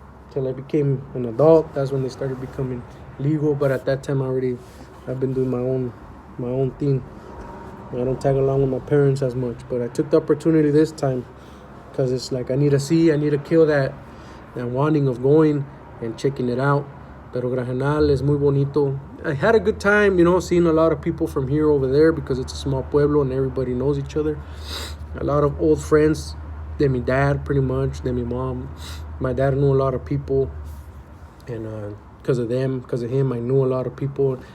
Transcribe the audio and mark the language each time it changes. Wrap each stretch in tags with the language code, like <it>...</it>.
<en>Till I became an adult, that's when they started becoming legal. But at that time, I've been doing my own thing. I don't tag along with my parents as much. But I took the opportunity this time because it's like I need to kill that wanting of going and checking it out.</en> <es>Pero Granjenal es muy bonito.</es> <en>I had a good time, you know, seeing a lot of people from here over there because it's a small pueblo and everybody knows each other. A lot of old friends,</en> <es>de mi</es> <en>dad pretty much, de mi mom. My dad knew a lot of people, and because of him, I knew a lot of people.</en>